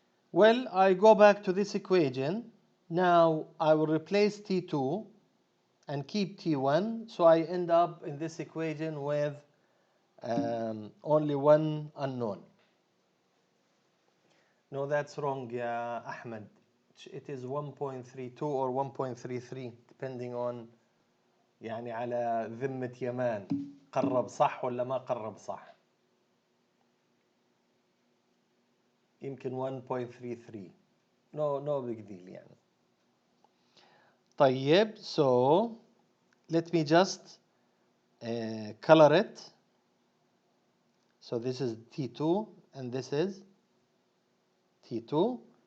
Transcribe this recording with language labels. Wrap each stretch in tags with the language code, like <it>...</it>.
<en>Well, I go back to this equation. Now I will replace T2 and keep T1, so I end up in this equation with only one unknown. No, that's wrong, yeah, Ahmed.</en> <ar>It is 1.32 or 1.33 depending on يعني على ذمة يمان قرب صح ولا ما قرب صح. يمكن 1.33.</ar> <en>No big deal يعني. طيب, so let me just color it. So this is T2 and this is T2.</en>